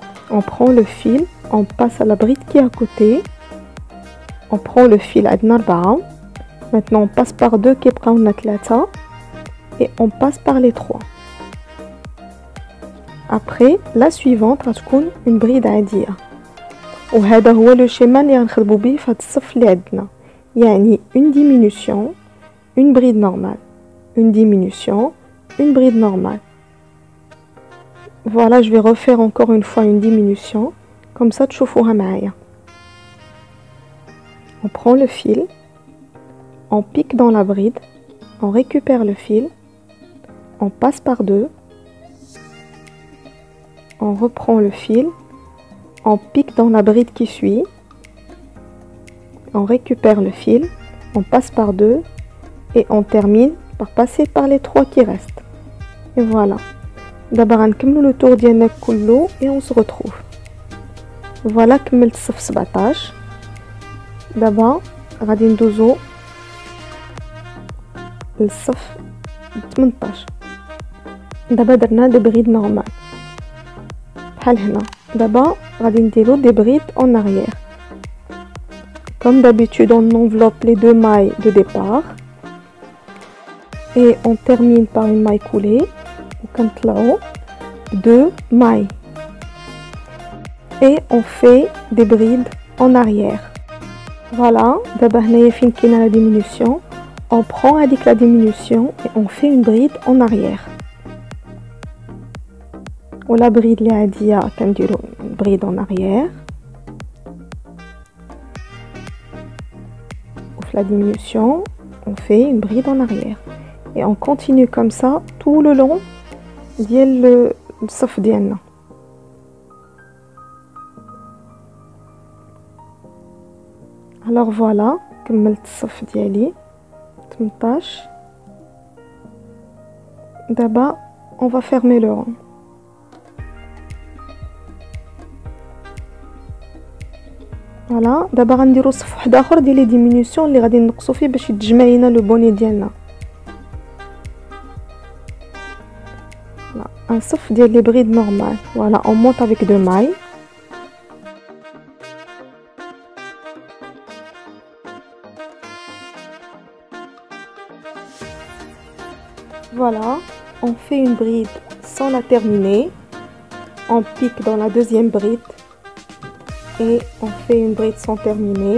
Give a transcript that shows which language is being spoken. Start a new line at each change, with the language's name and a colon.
French: on prend le fil on passe à la bride qui est à côté. on prend le fil عندنا 4. maintenant on passe par deux
Arabic: كيبقاو لنا
French: 3 et on passe par les 3. Après, la suivante غتكون une bride عادية.
Arabic: وهذا هو لو شيما اللي غنخدمو بيه في هاد الصف اللي عندنا.
French: يعني une diminution, une bride normale. Une diminution, une bride normale. Voilà, je vais refaire encore une fois une diminution. Comme ça,
Arabic: تشوفوها معايا.
French: On prend le fil, on pique dans la bride, on récupère le fil, on passe par deux, on reprend le fil, on pique dans la bride qui suit, on récupère le fil, on passe par deux et on termine par passer par les trois qui restent. Et voilà. D'abord نكملوا le tour ديالنا كله et on se retrouve.
Arabic: Voilà كملت الصف 17. دابا غادي ندوزو للصف 18. دابا درنا دي بريد نورمال بحال هنا. دابا غادي نديرو دي بريد en arrière.
French: Comme d'habitude, on enveloppe les deux mailles de départ et on termine par une maille coulée. وكنطلعو deux mailles et on fait des brides en arrière. Voilà, d'abord
Arabic: هنايا فين كاينه
French: la diminution, on prend avec la diminution et on fait une bride en arrière.
Arabic: ولا بريد اللي عاديه كنديرو
French: bride en arrière. وفي la diminution, on fait une bride en arrière. Et on continue comme ça tout le long ديال الصف ديالنا.
Arabic: Alors voilà, كملت الصف ديالي 18.
French: دابا on va fermer le rang.
Arabic: Voilà, دابا غنديرو صف واحد اخر ديال لي ديمينيسيون اللي غادي نقصو فيه باش يتجمع لينا لو بوني ديالنا. Un صف ديال لي بريد نورمال.
French: Voilà, on monte avec deux mailles. Voilà, on fait une bride sans la terminer. On pique dans la deuxième bride et on fait une bride sans terminer.